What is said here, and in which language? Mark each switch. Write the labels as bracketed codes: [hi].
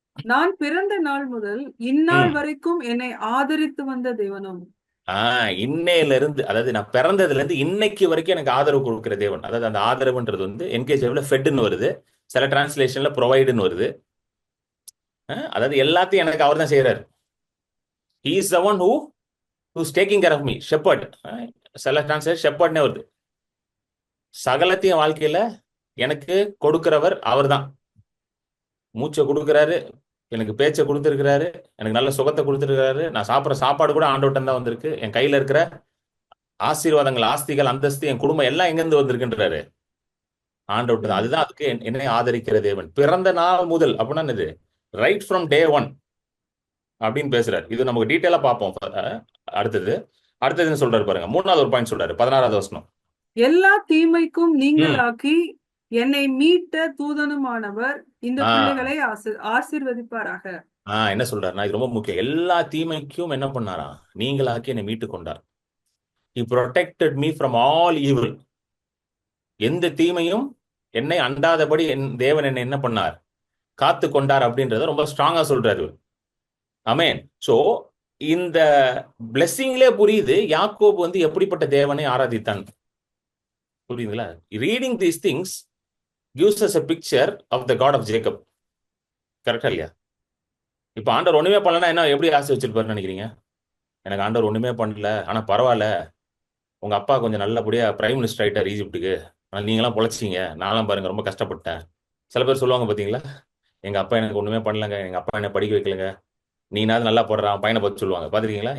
[ta] நான் பிறந்த நாள் முதல் இந்நாள் வரைக்கும் என்னை ஆதரித்து வந்த தேவனும். இன்னையில இருந்து, அதாவது நான் பிறந்ததுல இருந்து இன்னைக்கு வரைக்கும் எனக்கு ஆதரவு கொடுக்கிற தேவன். அதாவது அந்த ஆதரவுன்றது வந்து என்கேஜ்ல ஃபெட்னு வருது, சில டிரான்ஸ்லேஷன்ல ப்ரொவைடுன்னு வருது. அதாவது எல்லாத்தையும் எனக்கு அவர் தான் செய்யறாரு. [en] He is the one who's taking care of me. shepherd. [ta] சில டிரான்ஸ்லேஷன் ஷெப்பர்ட்னே வருது. சகலத்தையும் வாழ்க்கையில எனக்கு கொடுக்கிறவர் அவர் தான். மூச்சை கொடுக்கிறாரு, எனக்கு பேச்சை கொடுத்துருக்கிறாரு, எனக்கு நல்ல சுகத்தை கொடுத்துருக்காரு, நான் சாப்பிட்ற சாப்பாடு கூட ஆண்டவர்ட்ட தான் வந்திருக்கு, என் கையில இருக்கிற ஆசீர்வாதங்கள், ஆஸ்திகள், அந்தஸ்து, என் குடும்பம் எல்லாம் எங்கிருந்து வந்திருக்குன்றாரு? ஆண்டவர்ட்ட தான். அதுதான் அதுக்கு என்னை ஆதரிக்கிற தேவன். பிறந்த நாள் முதல் அப்படின்னா என்னது? ரைட் ஃப்ரம் டே ஒன் அப்படின்னு பேசுறாரு. இது நமக்கு டீட்டெயிலா பார்ப்போம். அடுத்தது அடுத்தது என்ன சொல்றாரு பாருங்க. 3வது ஒரு பாயிண்ட் சொல்றாரு, 16வது வசனம். எல்லா தீமைக்கும் ம். நீங்களாக்கி என்னை மீட்ட தூதனுமானவர் இந்த ஆ பிள்ளைகளை ஆசீர்வதிப்பாராக. என்ன சொல்றாருன்னா, இது ரொம்ப முக்கியம். எல்லா தீமைக்கும் என்ன பண்ணாரா? நீங்களாக்கி என்னை மீட்டு கொண்டார். [en] He protected me from all evil. [ta] எந்த தீமையும் என்னை அண்டாதபடி என் தேவன் என்னை என்ன பண்ணார்? காத்து கொண்டார் அப்படின்றத ரொம்ப ஸ்ட்ராங்கா சொல்றாரு. ஆமென். சோ இந்த பிளெஸிங்லே புரியுது யாக்கோபு வந்து எப்படிப்பட்ட தேவனை ஆராதித்தான். புரியுதுங்களா? Reading these things [en] gives us a picture of the God of Jacob. [ta] கரெக்டா இல்லையா? இப்ப ஆண்டவர் ஒண்ணுமே பண்ணலன்னா என்ன எப்படி ஆசை வச்சிருப்பாருன்னு நினைக்கிறீங்க? எனக்கு ஆண்டவர் ஒண்ணுமே பண்ணல, ஆனா பரவாயில்ல, உங்க அப்பா கொஞ்சம் நல்லபடியா பிரைம் மினிஸ்டர் ஆயிட்டார் ஈஜிப்டுக்கு, ஆனால் நீங்களாம் பொழைச்சிங்க, நான்லாம் பாருங்க ரொம்ப கஷ்டப்பட்டேன். சில பேர் சொல்லுவாங்க பாத்தீங்களா, எங்க அப்பா எனக்கு ஒண்ணுமே பண்ணலங்க, எங்க அப்பா என்ன படிக்க வைக்கலங்க, நீனாவது நல்லா போடுறான் பையனை பத்தி சொல்லுவாங்க. பாத்துருக்கீங்களா?